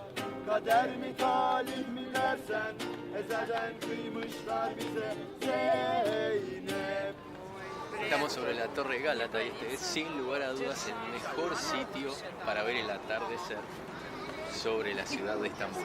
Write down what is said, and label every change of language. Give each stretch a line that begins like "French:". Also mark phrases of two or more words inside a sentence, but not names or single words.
Turkish: Kader mi talih mi dersen ezelden kıymışlar bize Zeynep.
Spanish: Estamos sobre la Torre Gálata y este es sin lugar a dudas el mejor sitio para ver el atardecer sobre la ciudad de Estambul.